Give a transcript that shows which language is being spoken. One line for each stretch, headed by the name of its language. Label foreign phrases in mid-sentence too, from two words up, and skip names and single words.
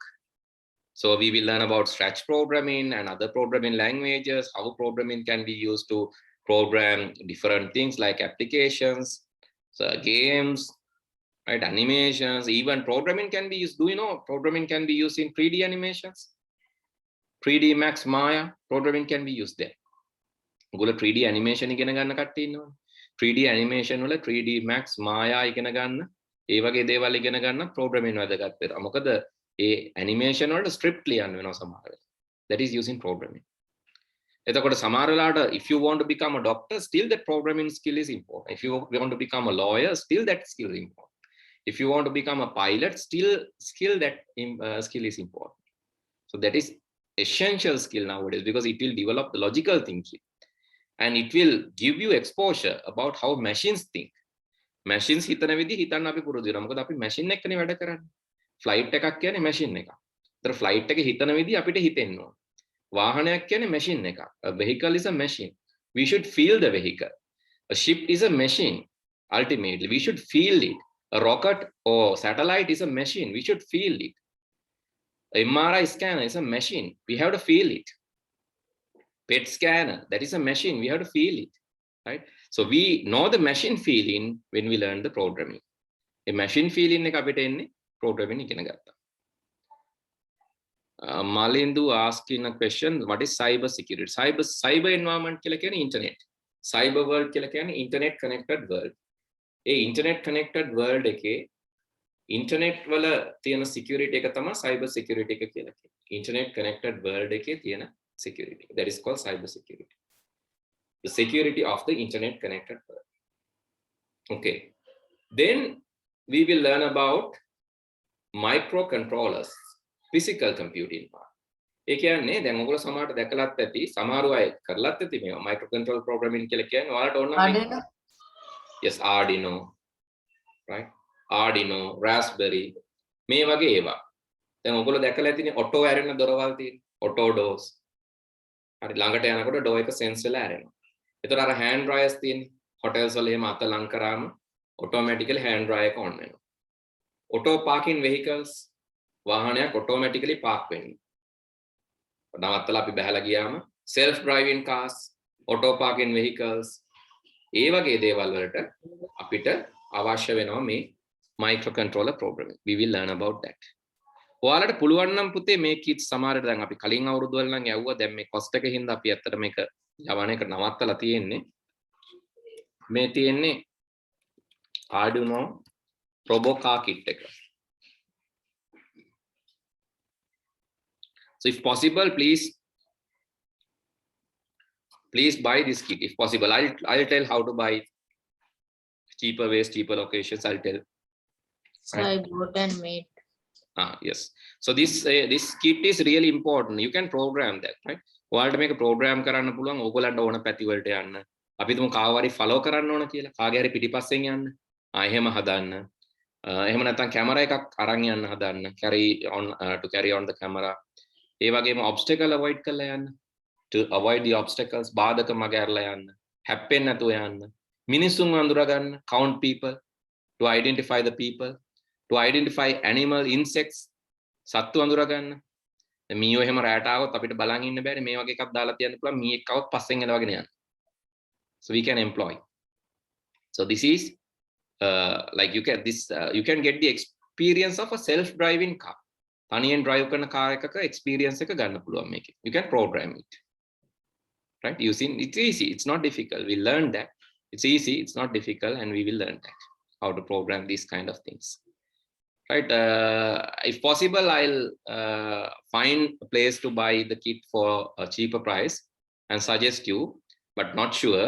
English: So we will learn about Scratch programming and other programming languages, how programming can be used to program different things like applications, so games, right? Animations, even programming can be used. Do you know programming can be used in 3D animations? 3D Max Maya, programming can be used there.
Sinhala: Google
English: 3D animation
Sinhala: ඉගෙන ගන්න කට්ටිය ඉන්නවා.
English: 3D animation
Sinhala: වල 3D Max Maya ඉගෙන ගන්න, ඒ වගේ දේවල් ඉගෙන ගන්න programming වැදගත් වෙනවා. මොකද ඒ animation වලට script ලියන්න වෙනවා සමහර වෙලාවට.
English: That is using programming.
Sinhala: එතකොට සමහර වෙලාවට
English: if you want to become a doctor, still that programming skill is important. If you want to become a lawyer, still that skill is important. If you want to become a pilot, still skill is important. So that is essential skill nowadays because it will develop the logical thinking. And it will give you exposure about how machines think.
Sinhala: Machines හිතන විදිහ හිතන්න අපි පුරුදු වෙනවා. මොකද අපි machine එක්කනේ වැඩ කරන්නේ. Flight එකක් කියන්නේ machine එකක්. ඒතර flight එක හිතන විදිහ අපිට හිතෙන්න ඕන. වාහනයක් කියන්නේ machine එකක්.
English: A vehicle is a machine. We should feel the vehicle. A ship is a machine. Ultimately, we should feel it. A rocket or satellite is a machine. We should feel it. A MRI scanner is a machine. We have to feel it. PET scanner, that is a machine. We have to feel it, right? So we know the machine feeling when we learn the programming. A machine feeling
Sinhala: එක අපිට එන්නේ programming ඉගෙන ගත්තා.
English: Malindu asking a question, what is cyber security? Cyber environment
Sinhala: කියලා කියන්නේ
English: internet. Cyber world
Sinhala: කියලා කියන්නේ
English: internet connected world.
Sinhala: ඒ
English: internet connected world
Sinhala: එකේ internet වල තියෙන security එක තමයි
English: cyber security
Sinhala: එක කියලා කියන්නේ.
English: Internet connected world
Sinhala: එකේ තියෙන
English: security. That is called cyber security. The security of the internet connected world. Okay. Then we will learn about microcontrollers, physical computing part.
Sinhala: ඒ කියන්නේ දැන් ඔයගොල්ලෝ සමහරට දැකලත් ඇති, සමහරව අය කරලත් ඇති මේවා
English: microcontroller programming
Sinhala: කියලා කියන්නේ ඔයාලට ඕන නම් Arduino.
English: Yes, Arduino. Right?
Sinhala: Arduino, Raspberry. මේ වගේ ඒවා. දැන් ඔයගොල්ලෝ දැකලා ඇතිනේ auto ඇරෙන දොරවල් තියෙන.
English: auto doors.
Sinhala: හරි ළඟට යනකොට door එක sense වෙලා ඇරෙනවා. ඒතර අර
English: hand dryers
Sinhala: තියෙන්නේ. hotels වල එහෙම අත ලං කරාම
English: automatically hand dryer
Sinhala: එක on වෙනවා.
English: auto parking vehicles වාහනයක් automatically park වෙන්නේ.
Sinhala: නවත්තලා අපි බහලා ගියාම
English: self driving cars, auto parking vehicles
Sinhala: ඒ වගේ දේවල් වලට අපිට අවශ්‍ය වෙනවා මේ
English: microcontroller programming. We will learn about that.
Sinhala: ඔයාලට පුළුවන් නම් පුතේ මේ කිට් සමහරට දැන් අපි කලින් අවුරුදු වල නම් යවුවා දැන් මේ cost එක හින්දා අපි ඇත්තට මේක යවන එක නවත්තලා තියෙන්නේ. මේ තියෙන්නේ Arduino Robocar kit එක.
English: So if possible, please buy this kit if possible. I'll tell how to buy cheaper ways, cheaper locations. I'll tell. So I bought and made. Yes. So this kit is really important. You can program that, right?
Sinhala: ඔයාලට මේක program කරන්න පුළුවන් ඕගොල්ලන්ට ඕන පැති වලට යන්න. අපි තුමු කාවරි follow කරන්න ඕන කියලා. කාගේ හරි පිටිපස්සෙන් යන්න. එහෙම හදන්න. එහෙම නැත්නම් කැමරා එකක් අරන් යන්න හදන්න.
English: To carry on the camera.
Sinhala: ඒ වගේම obstacle avoid කරලා යන්න.
English: To avoid the obstacles.
Sinhala: බාධක මග ඇරලා යන්න. හැප්පෙන්නේ නැතුව යන්න. මිනිසුන් අඳුර ගන්න.
English: Count people. To identify the people. To identify animal, insects.
Sinhala: සත්තු අඳුර ගන්න. මීයෝ එහෙම රැට ආවොත් අපිට බලන් ඉන්න බෑනේ මේ වගේ එකක් දාලා තියන්න පුළුවන් මීයෙක් આવොත් පස්සෙන් එලවගෙන යන්න.
English: So we can employ. So this is like you can you can get the experience of a self-driving car.
Sinhala: තනියෙන් drive කරන car එකක experience එක ගන්න පුළුවන් මේකේ.
English: You can program it. Right? Using it's easy. It's not difficult. We learned that. It's easy. It's not difficult, and we will learn that how to program these kind of things. Right? If possible, I'll find a place to buy the kit for a cheaper price and suggest you, but not sure.